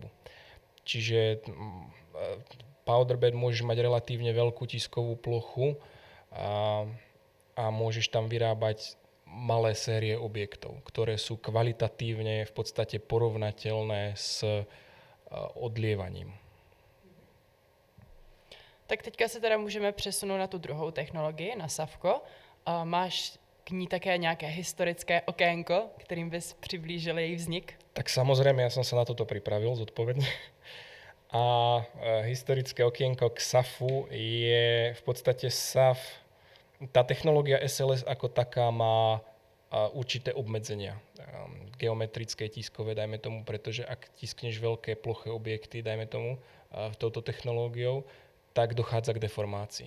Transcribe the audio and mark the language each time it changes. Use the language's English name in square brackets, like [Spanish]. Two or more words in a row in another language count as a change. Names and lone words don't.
[Slovak] Čiže [English] powder bed [Slovak] môžeš mať relatívne veľkú tiskovú plochu a môžeš tam vyrábať malé série objektov, ktoré sú kvalitatívne v podstate porovnateľné s odlievaním. [Czech] Tak teďka se teda můžeme přesunout na tu druhou technologii, na SAFko. Máš k ní také nějaké historické okénko, kterým bys přiblížil její vznik? [Slovak] Tak samozrejme, ja som sa na toto pripravil zodpovedne. A historické okienko k SAFu je v podstate SAF Tá technológia SLS ako taká má určité obmedzenia. Geometrické, tiskové, dajme tomu, pretože ak tiskneš veľké ploché objekty, dajme tomu, touto technológiou, tak dochádza k deformácii.